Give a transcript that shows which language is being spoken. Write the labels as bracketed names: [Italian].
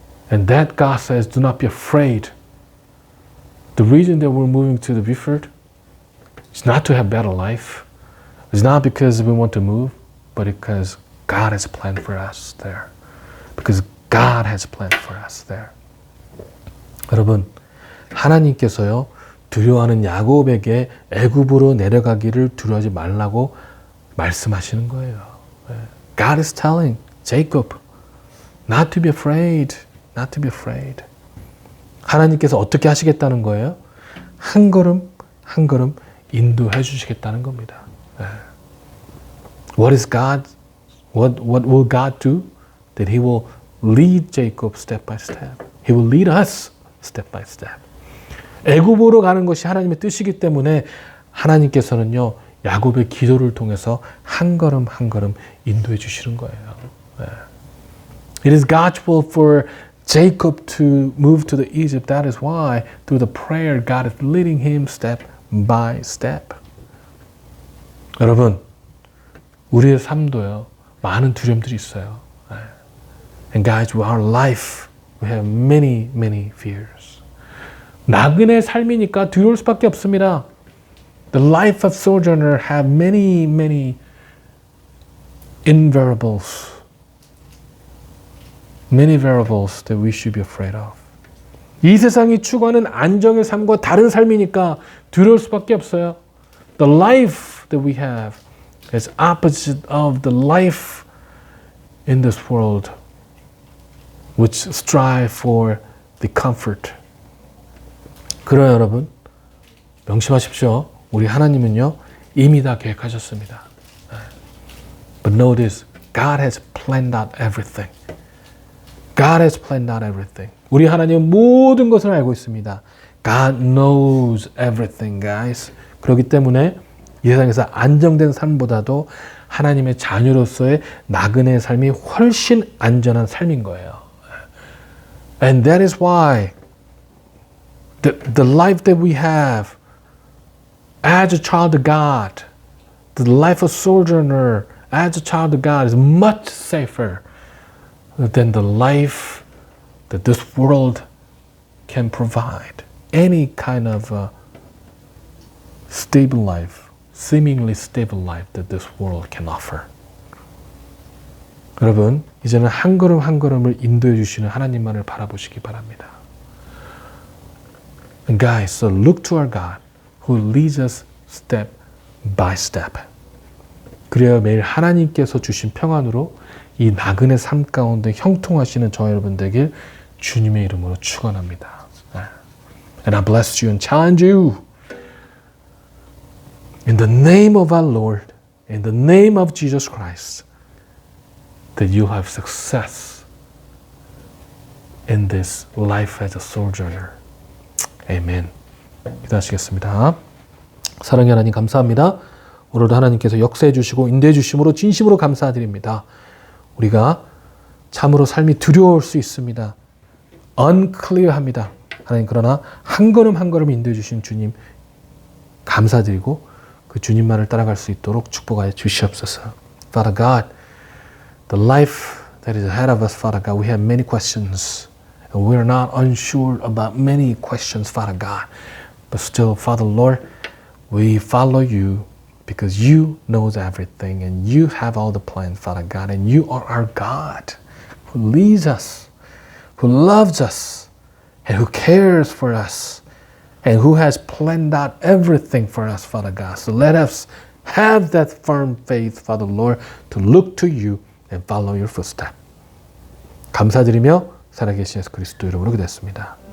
[English] And that God says, do not be afraid. The reason that we're moving to the Beaufort is not to have better life. It's not because we want to move, but because God has a plan for us there. Because God has a plan for us there. [Korean] 여러분, 하나님께서요, 두려워하는 야곱에게 애굽으로 내려가기를 두려워하지 말라고 말씀하시는 거예요. [English] God is telling Jacob not to be afraid, not to be afraid. [Korean] 하나님께서 어떻게 하시겠다는 거예요? 한 걸음 한 걸음 인도해 주시겠다는 겁니다. [English] What is God? What will God do? That He will lead Jacob step by step. He will lead us step by step. [Korean] 애굽으로 가는 것이 하나님의 뜻이기 때문에 하나님께서는요, 야곱의 기도를 통해서 한 걸음 한 걸음 인도해 주시는 거예요. [English] It is God's will for Jacob to move to the Egypt. That is why through the prayer God is leading him step by step. [Korean] 여러분, 우리의 삶도요, 많은 두려움들이 있어요. [English] And guys, with our life, we have many, many fears. [Korean] 나그네 삶이니까 두려울 수밖에 없습니다. [English] The life of sojourner have many, many invariables. Many variables that we should be afraid of. [Korean] 이 세상이 추구하는 안정의 삶과 다른 삶이니까 두려울 수밖에 없어요. [English] The life that we have is opposite of the life in this world, which strive for the comfort. [Korean] 그러나 여러분, 명심하십시오. 우리 하나님은요, 이미 다 계획하셨습니다. [English] But notice, God has planned out everything. God has planned out everything. [Korean] 우리 하나님은 모든 것을 알고 있습니다. [English] God knows everything, guys. [Korean] 그렇기 때문에 이 세상에서 안정된 삶보다도 하나님의 자녀로서의 나그네의 삶이 훨씬 안전한 삶인 거예요. [English] And that is why the life that we have as a child of God, the life of sojourner as a child of God is much safer than the life that this world can provide. Any kind of stable life, seemingly stable life that this world can offer. [Korean] 여러분, 이제는 한 걸음 한 걸음을 인도해 주시는 하나님만을 바라보시기 바랍니다. [English] And guys, so look to our God who leads us step by step. [Korean] 그래야 매일 하나님께서 주신 평안으로 이 나그네 삶 가운데 형통하시는 저 여러분 되길 주님의 이름으로 축원합니다. [English] And I bless you and challenge you in the name of our Lord, in the name of Jesus Christ, that you'll have success in this life as a sojourner. [Korean] Amen. 기도하시겠습니다. 사랑의 하나님 감사합니다. 오늘도 하나님께서 역사해 주시고 인도해 주심으로 진심으로 감사드립니다. 우리가 참으로 삶이 두려울 수 있습니다. unclear합니다. 하나님, 그러나 한 걸음 한 걸음 인도해 주신 주님 감사드리고 그 주님만을 따라갈 수 있도록 축복하여 주시옵소서. [English] Father God, the life that is ahead of us, Father God, we have many questions. And we are not unsure about many questions, Father God. But still, Father Lord, we follow you because you knows everything and you have all the plans, Father God. And you are our God who leads us, who loves us, and who cares for us, and who has planned out everything for us, Father God. So let us have that firm faith, Father Lord, to look to you and follow your footsteps. [Korean] 감사드리며 살아계신 예수 그리스도 이름으로 기도했습니다.